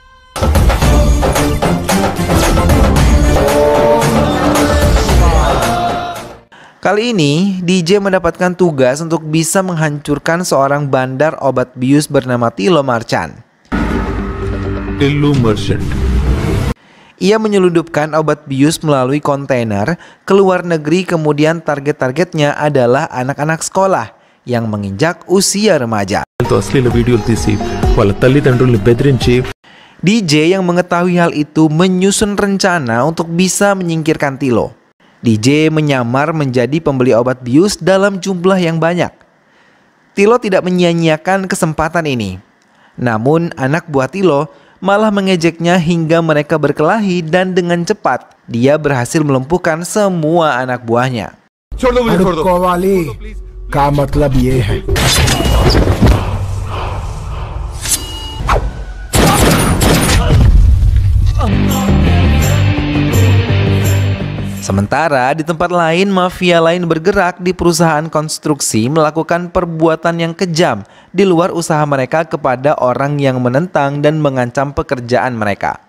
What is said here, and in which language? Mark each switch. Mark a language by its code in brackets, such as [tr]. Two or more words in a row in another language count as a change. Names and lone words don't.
[id] Kali ini, DJ mendapatkan tugas untuk bisa menghancurkan seorang bandar obat bius bernama Tilo Marchand. Tillu Merchant. Ia menyelundupkan obat bius melalui kontainer ke luar negeri, kemudian target-targetnya adalah anak-anak sekolah yang menginjak usia remaja. [te] అశ్లీల వీడియోలు తీసి వాళ్ళ తల్లిదండ్రుల్ని బెదిరించి [id] DJ yang mengetahui hal itu menyusun rencana untuk bisa menyingkirkan Tilo. DJ menyamar menjadi pembeli obat bius dalam jumlah yang banyak. Tilo tidak menyia-nyiakan kesempatan ini. Namun anak buah Tilo malah mengejeknya hingga mereka berkelahi, dan dengan cepat dia berhasil melumpuhkan semua anak buahnya. [hi] अनुकोवाली का मतलब ये है। [id] Sementara di tempat lain, mafia lain bergerak di perusahaan konstruksi melakukan perbuatan yang kejam di luar usaha mereka kepada orang yang menentang dan mengancam pekerjaan mereka.